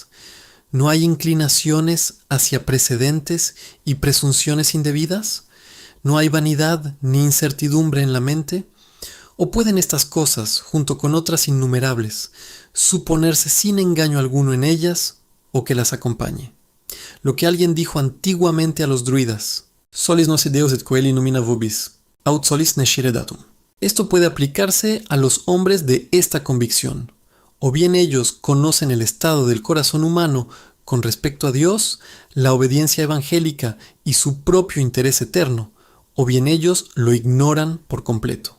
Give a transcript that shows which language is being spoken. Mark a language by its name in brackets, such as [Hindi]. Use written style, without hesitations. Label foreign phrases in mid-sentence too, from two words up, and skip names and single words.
[Spanish] ¿No hay inclinaciones hacia precedentes y presunciones indebidas? ¿No hay vanidad ni incertidumbre en la mente? ¿O pueden estas cosas, junto con otras innumerables, suponerse sin engaño alguno en ellas o que las acompañe? Lo que alguien dijo antiguamente a los druidas: [Latin] solis nose deus et coeli numina vobis, aut solis nescire datum. [Spanish] Esto puede aplicarse a los hombres de esta convicción. O bien ellos conocen el estado del corazón humano con respecto a Dios, la obediencia evangélica y su propio interés eterno, o bien ellos lo ignoran por completo.